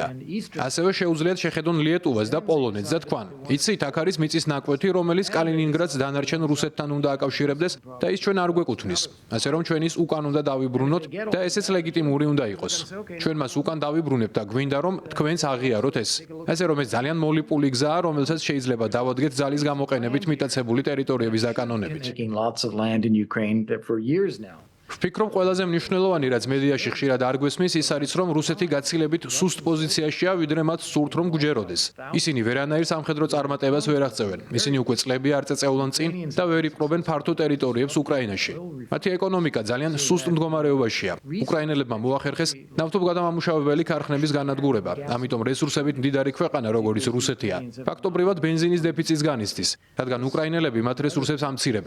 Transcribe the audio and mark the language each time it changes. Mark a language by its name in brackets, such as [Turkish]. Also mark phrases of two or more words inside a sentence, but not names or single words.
[Georgian] ასევე შეუძლიათ შეხედონ ლიეტუვას და პოლონეთს და თქვან: იცით, აქ არის მიწის ნაკვეთი, რომელიც კალინინგრადს დანარჩენ რუსეთთან უნდა აკავშირებდეს და ის ჩვენ არ გვეკუთვნის. ასე რომ ჩვენ ის უკან უნდა დავიბრუნოთ და ესეც ლეგიტიმური უნდა იყოს. ჩვენ მას უკან დავიბრუნებთ და გვინდა, რომ თქვენს აღიაროთ ეს. ასე რომ ეს ძალიან მოლიპული გზაა, რომელსაც შეიძლება დავადგეთ ძალის გამოყენებით მიტაცებული ტერიტორიების დაკანონებით. [English] Taking lots of land in Ukraine for years now. [Georgian] ვფიქრობ, ყველაზე მნიშვნელოვანი, რაც მედიაში ხშირად არ გვესმის, ის არის, რომ რუსეთი გაცილებით სუსტ პოზიციაშია, ვიდრე მათ სურთ, რომ გვჯეროდეს. ისინი ვერანაირ სამხედრო წარმატებას ვერ აღწევენ. ისინი უკვე წლები არ წეწევლონ წინ და ვერ იპყრობენ ფართო ტერიტორიებს უკრაინაში. მათი ეკონომიკა ძალიან სუსტ მდგომარეობაშია. უკრაინელებმა მოახერხეს ნავთობგადამამუშავებელი ქარხნების განადგურება, ამიტომ რესურსებით მდიდარი ქვეყანა, როგორც რუსეთია, ფაქტობრივად ბენზინის დეფიციტს განიცდის, რადგან უკრაინელები მათ რესურსებს ამცირებენ.